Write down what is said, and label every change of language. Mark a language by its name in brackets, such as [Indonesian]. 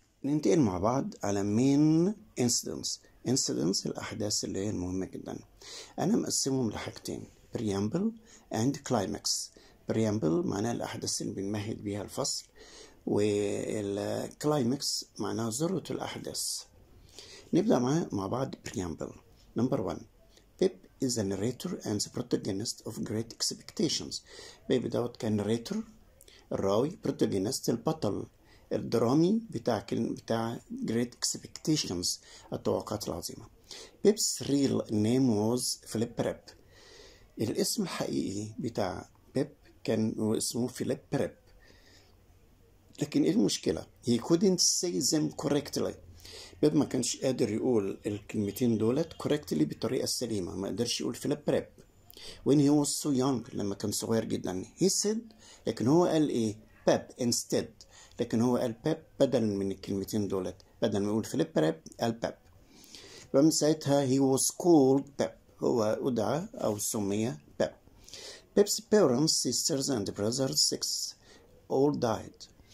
[Arabic] ننتقل مع بعض على مين incidents، الأحداث اللي هي المهمة جدا. أنا مقسمهم لحاجتين، [English] preamble and climax. [Arabic] preamble معناها الأحداث اللي بنمهد بيها الفصل، والكلايمكس معناها ذروة الأحداث. نبدأ مع بعض preamble. [English] number 1. Pip is the narrator and the protagonist of Great Expectations. [Arabic] بيب دوت كان narrator الراوي، protagonist البطل الدرامي بتاع Great Expectations، التوقعات العظيمة. [English] Pip's real name was Philip Prep. [Arabic] الاسم الحقيقي بتاع بيب كان اسمه فيليب بريب، لكن ايه المشكلة؟ [English] he couldn't say them correctly. [Arabic] بيب ما كانش قادر يقول الكلمتين دولت correctly بالطريقة السليمة، ما قدرش يقول فيليب بريب. [English] when he was so young، [Arabic] لما كان صغير جدا. [English] he said، [Arabic] لكن هو قال ايه؟ بيب instead، لكن هو قال بيب بدل من الكلمتين دولت، بدل ما يقول فيليب بريب قال بيب. فمن ساعتها [English] he was called [Arabic] بيب، هو أدعى أو سمي بيب. [English] Pip's parents, sisters and brothers 6 all died.